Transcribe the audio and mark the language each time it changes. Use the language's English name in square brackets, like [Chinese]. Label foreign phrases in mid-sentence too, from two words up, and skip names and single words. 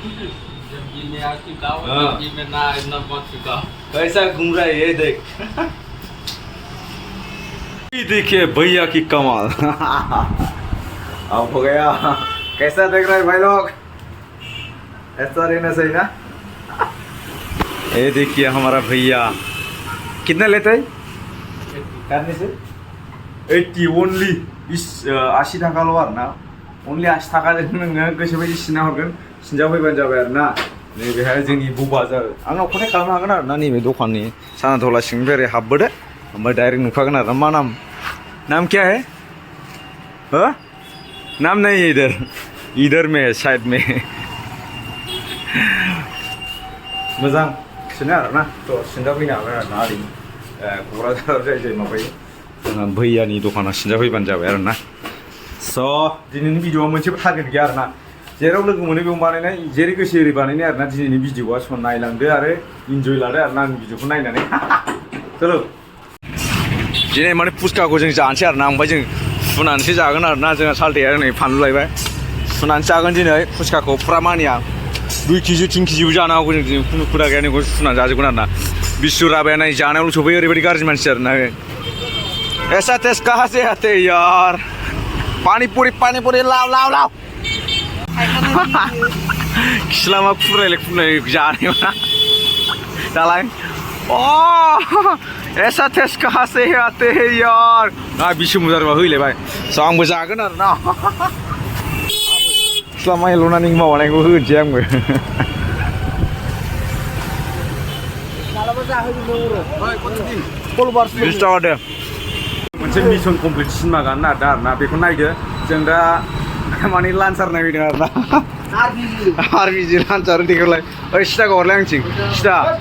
[Hindi] कैसा घूम रहा है ये देख देखिए भैया की कमाल अब हो गया कैसा देख रहे हैं भाई लोग ऐसा रहना सही ना ये देखिए हमारा भैया कितना लेते हैं करने से [Bodo] 80 ओनली 80 थाखाल' आरोना अनलि 80 थाखाजों नोङो गोसोबायदि सिनना हरगोन सिनजाफैबानो जाबाय आरोना नैबेहाय जोंनि बबाजार आंनाव कन्टेक्ट खालामनो हागोन आरोना नैबे दखाननि सानाथला सिंनिफ्राय ओरै हाबबोदो ओमफ्राय डाइरेक्ट नुखागोन आरोना मा [Hindi] नाम क्या है हो नाम नहीं इधर में है साइड में [Bodo] मोजां सिनो आरोना थ' सिनजाफैनो हागोन आरोना ओरै क'क्राझाराव जाय माबायो जोंहा भैयानि दखानाव सिनजाफैबानो जाबाय आरोना स' दिनैनि भिडिअ'आ मोनसेबो टारगेट गैया आरोना जेराव लोगो मोनो बेयाव बानायनाय जेरै गोसो एरै बानायनाय आरोना दिनैनि भिडिअ'आ स' नायलांदो आरो इन्जय लादो आरोना आंनि भिडिअ'खौ नायनानै चलो दिनै माने फुसखाखौ जों जानोसै आरोना ओमफ्राय जों सुनानैसो जागोन आरोना जोंहा सालथेया नै फानलु लायबाय सुनानै जागोन दिनै फुसखाखौ फुरा मानिया 2 केजि 3 केजिबो जानो हागौ जों खुनु खुदा गैया नैखौ सुनानै जाजोबगोन आरोना बिस्वु राबाया नै जानायावल' सफैयो ओरैबायदि गाज्रि मानसि आरोना [Hindi] ऐसा टेस्ट कहाँ से आते यार पानी पूरी लाव [Bodo] खिलामा खुरायलाय जानायाव ना दालाय [Hindi] ऐसा टेस्ट कहाँ से आते हैं यार [Bodo] बिसु मुजारबा होलायबाय स' आंबो जागोन आरोना खिलामा हेल'नानै माबानायखौ होनोसै आंबो मोनसे [English] mission complete [Bodo] सिनेमा गान नागिरदों आरोना बेखौ नायदो जों दा माने लान्सार नायदों आरोना आरबिजि लान्सार देखायलाय ओइ सिदाखौ हरलाय आंथिं सिदा